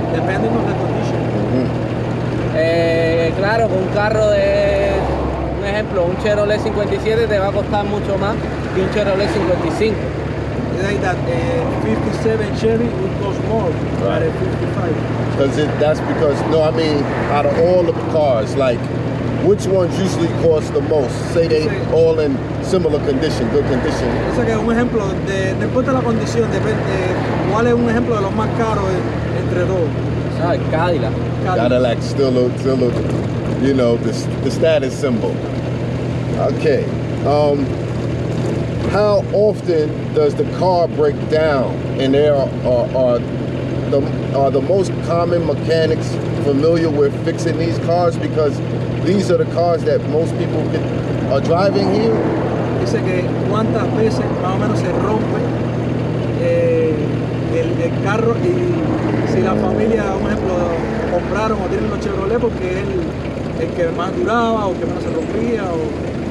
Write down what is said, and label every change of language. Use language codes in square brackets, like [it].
[en] Depending on the condition. [es] Claro, con un carro de, un ejemplo, un Chevrolet 57 te va a costar mucho más que un Chevrolet 55. [en] Like that 57 Chevy would cost more than a 55. That's because, no, I mean, out of all the cars, like, which ones usually cost the most? Say they all in similar condition, good condition. [es] O sea que un ejemplo, no importa la condición, depende, ¿cuál es un ejemplo de los más caros entre dos? Ah, el Cadillac. [en] Cadillac still, you know, the status symbol. Okay. How often does the car break down? And there are the most common mechanics familiar with fixing these cars, because these are the cars that most people are driving here. [es] Dice que cuántas veces más o menos se rompe el carro, y si la familia, por ejemplo, compraron o tienen los Chevrolet porque es el que más duraba o que menos se rompía o...